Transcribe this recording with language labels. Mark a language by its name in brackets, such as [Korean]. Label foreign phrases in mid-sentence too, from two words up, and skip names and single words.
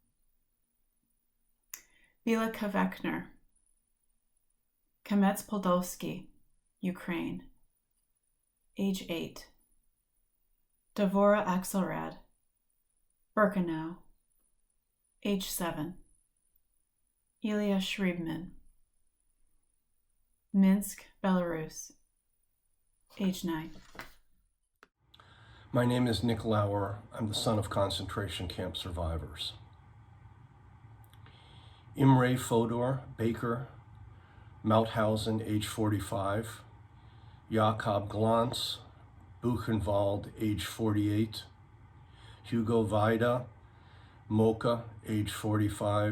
[English] Vila Kavekner, Kamets Podolsky, Ukraine, age 8. Devora Axelrad, Birkenau, age 7. Ilya Shriebman, Minsk, Belarus, age 9. My name is Nick Lauer. I'm the son of concentration camp survivors. Imre Fodor Baker, Mauthausen, age 45. Jakob Glantz, Buchenwald, age 48. Hugo Weida, Mocha, age 45.